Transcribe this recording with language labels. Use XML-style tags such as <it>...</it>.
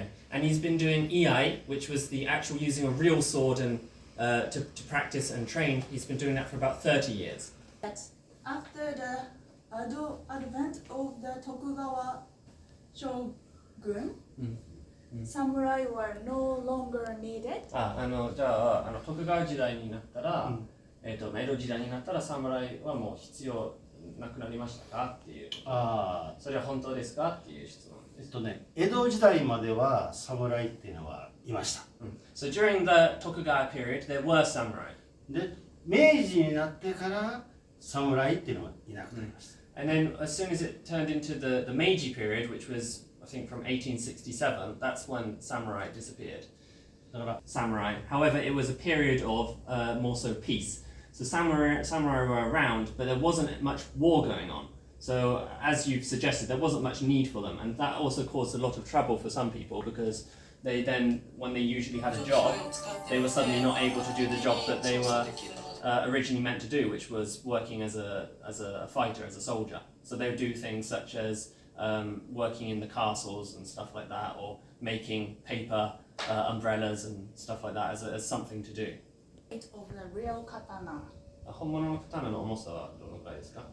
<en>Okay, and he's been doing iai, which was the actual using a real sword and to practice and train. He's been doing that for about 30 years. After the advent of the Tokugawa shogun, samurai were no longer needed.</en> <ja>じゃあ徳川時代になったら、江戸時代になったら侍はもう必要なくなりましたかっていう。それは本当ですかっていう質問です。江戸時代までは侍っていうのはいました。</ja> <en>So during the Tokugawa period, there were samurai.</en> <ja>で、明治になってから侍っていうのはいなくなりました。</ja> <en>And then as soon as it turned into the Meiji period, which was I think from 1867, that's when samurai disappeared. Samurai. However, it was a period of more so peace. So samurai were around, but there wasn't much war going on. So as you've suggested, there wasn't much need for them, and that also caused a lot of trouble for some people because they then, when they usually had a job, they were suddenly not able to do the job that they were originally meant to do, which was working as a fighter, as a soldier. So they would do things such as working in the castles and stuff like that, or making paper umbrellas and stuff like that as something to do. Weight of the real katana.</en> <ja>本物の刀の重さはどのくらいですか？</ja>